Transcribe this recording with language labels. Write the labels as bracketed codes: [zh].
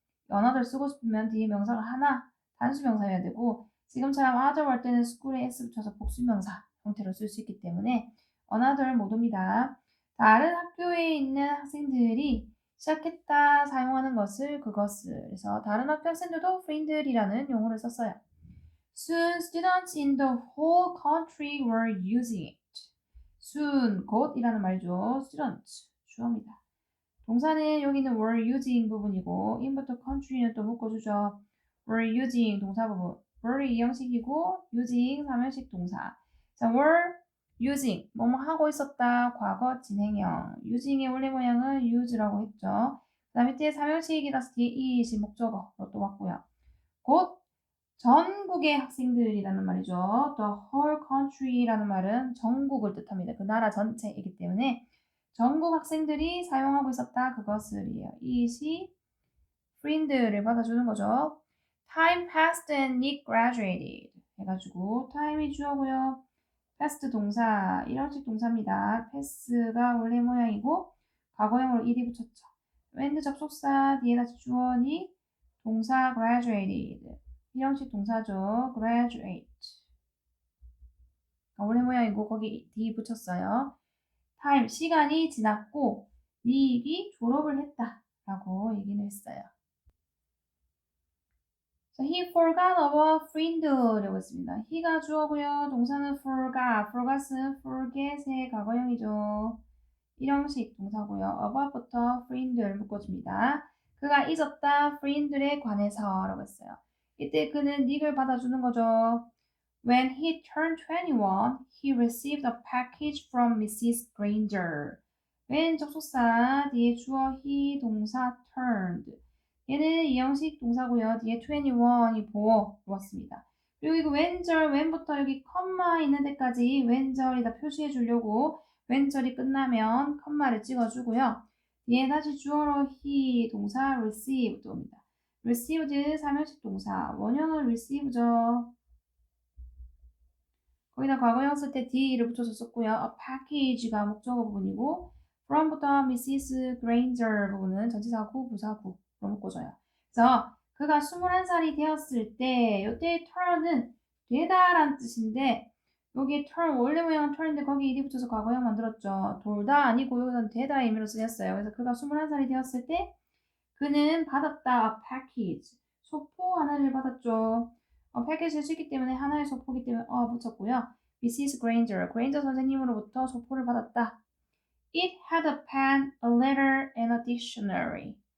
[ko] another 쓰고 싶으면 뒤에 명사가 하나 단수 명사여야 되고 지금처럼 other 할 때는 school에 s 붙여서 복수 명사 형태로 쓸 수 있기 때문에 another 못 옵니다. 다른 학교에 있는 학생들이 시작했다 사용하는 것을 그것을 그래서 다른 학교 학생들도 friendly라는 용어를 썼어요. [en] Soon students in the whole country were using it. [ko] soon 곧이라는 말이죠. students 주어입니다. 동사는 여기는 were using 부분이고 in부터 country는 또 묶어주죠. were using 동사 부분 were 이 형식이고 using 3형식 동사 자, were using 뭐뭐 하고 있었다. 과거 진행형. using의 원래 모양은 use라고 했죠. 그 다음에 뒤에 삼형식이라서 뒤에 is이 목적어로 또 왔고요. 곧 전국의 학생들이라는 말이죠. The whole country라는 말은 전국을 뜻합니다. 그 나라 전체이기 때문에 전국 학생들이 사용하고 있었다. 그것을이에요. 이시 friend를 받아주는 거죠. [en] Time passed and Nick graduated [ko] 해가지고 [en] time이 주어고요. [ko] past 동사, 일형식 동사입니다. pass가 원래 모양이고 과거형으로 일이 붙였죠. when 접속사 뒤에다 주어니 동사 graduated 일형식 동사죠. graduate 원래 모양이고 거기 D 붙였어요. time 시간이 지났고 닉이 졸업을 했다 라고 얘기는 했어요. [en] 자, he forgot about friend [ko] 라고 했습니다. he가 주어고요. 동사는 forgot은 forget의 과거형이죠. 일형식 동사고요. about부터 friend를 묶어줍니다. 그가 잊었다 friend에 관해서 라고 했어요. 이때 그는 닉을 받아주는 거죠. [en] When he turned 21, he received a package from Mrs. Granger. [ko] when 접속사 뒤에 주어 he 동사 turned. 얘는 이형식 동사고요. 뒤에 21이 보어 왔습니다. 그리고 이거 when절, when부터 여기 컴마 있는 데까지 when절이다 표시해 주려고 when절이 끝나면 컴마를 찍어주고요. 뒤에 다시 주어로 he 동사 received 옵니다. received 삼형식 동사, 원형은 receive죠. 거기다 과거형 쓸 때 D를 붙여서 썼고요. A package가 목적어 부분이고 from부터 Mrs. Granger 부분은 전치사구, 부사구로 묶어줘요. 그래서 그가 21살이 되었을 때 이때 turn은 되다라는 뜻인데 여기 turn 원래 모양은 turn인데 거기 ed 붙여서 과거형 만들었죠. 돌다 아니고 여기서는 되다의 의미로 쓰였어요. 그래서 그가 21살이 되었을 때 그는 받았다 a package 소포 하나를 받았죠. 패키지를 쓰기 때문에 하나의 소포기 때문에 붙였고요. Mrs. Granger 선생님으로부터 소포를 받았다. [en] It had a pen, a letter, and a dictionary.